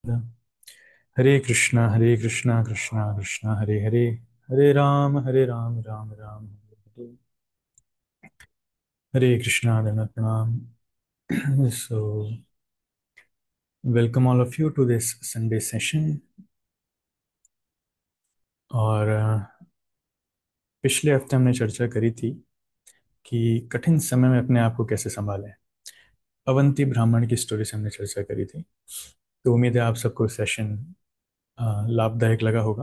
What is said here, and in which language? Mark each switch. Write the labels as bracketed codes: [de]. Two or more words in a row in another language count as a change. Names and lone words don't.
[hi] हरे कृष्णा कृष्णा कृष्णा हरे हरे, हरे राम राम राम हरे हरे। हरे कृष्णा दंडवत प्रणाम। [en] So welcome all of you to this Sunday session. [hi] और पिछले हफ्ते हमने चर्चा करी थी कि कठिन समय में अपने आप को कैसे संभालें। अवंती ब्राह्मण की स्टोरी से हमने चर्चा करी थी। तो उम्मीद है आप सबको सेशन लाभदायक लगा होगा।